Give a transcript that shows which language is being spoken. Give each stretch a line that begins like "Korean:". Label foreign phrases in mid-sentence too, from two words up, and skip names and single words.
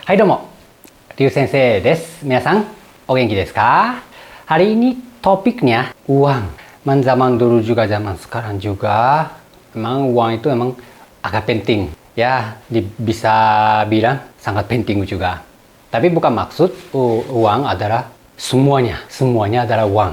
Japanese: はいどうも、リュウ先生です。皆さん、お元気ですか?
Indonesian: Hari ini topiknya uang. Memang zaman dulu juga zaman sekarang juga, memang uang itu memang agak penting. Ya, bisa bilang sangat penting juga. Tapi bukan maksud uang adalah semuanya adalah uang.